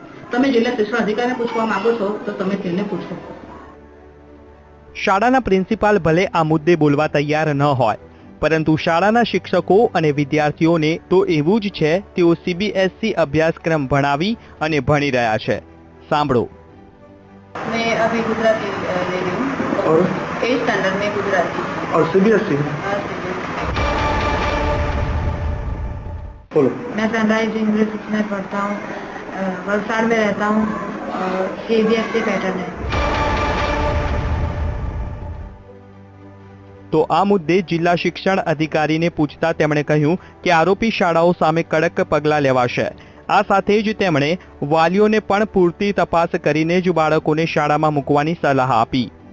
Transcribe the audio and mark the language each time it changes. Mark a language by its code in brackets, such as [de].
[gu] તમે જિલ્લા શિક્ષણ અધિકારીને પૂછવા માંગો છો તો તમે તેને પૂછો. શાળાના પ્રિન્સિપાલ ભલે આ મુદ્દે બોલવા તૈયાર ન હોય, પરંતુ શાળાના શિક્ષકો અને વિદ્યાર્થીઓને તો એવું જ છે તેઓ સીબીએસઈ અભ્યાસક્રમ ભણાવી અને ભણી રહ્યા છે. સાંભળો. [hi] मैं अभी गुजराती ले रही हूँ और 8th स्टैंडर्ड में गुजराती और सीबीएसई बोलो. मैं सनराइज इंग्लिश में पढ़ता हूँ, वलसाड़ में रहता हूँ और सीबीएसई पैटर्न है. [gu] તો આ મુદ્દે જિલ્લા શિક્ષણ અધિકારીને પૂછતા તેમણે કહ્યું કે આરોપી શાળાઓ સામે કડક પગલાં લેવાશે. આ સાથે જ તેમણે વાલીઓને પણ પૂરતી તપાસ કરીને જ બાળકોને શાળામાં મૂકવાની સલાહ આપી.